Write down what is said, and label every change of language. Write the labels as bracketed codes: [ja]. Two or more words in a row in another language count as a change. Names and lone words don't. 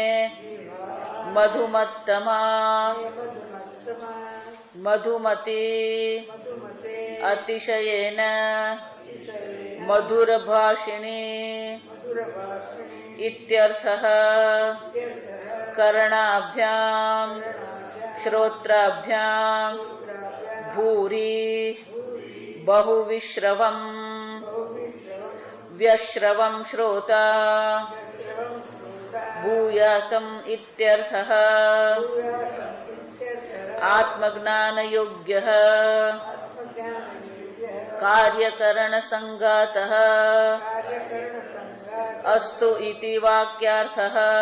[sa] મધુમત્તમા મધુમતી અતિશયેન મધુરભાષિણી ઇત્યર્થઃ કર્ણાભ્યામ શ્રોત્રાભ્યામ ભૂરી बहुविश्रवं व्यश्रवं श्रोता भूयासं इत्यर्थः आत्मज्ञानयोग्यः कार्यकरणसंगातः अस्तु इति वाक्यार्थः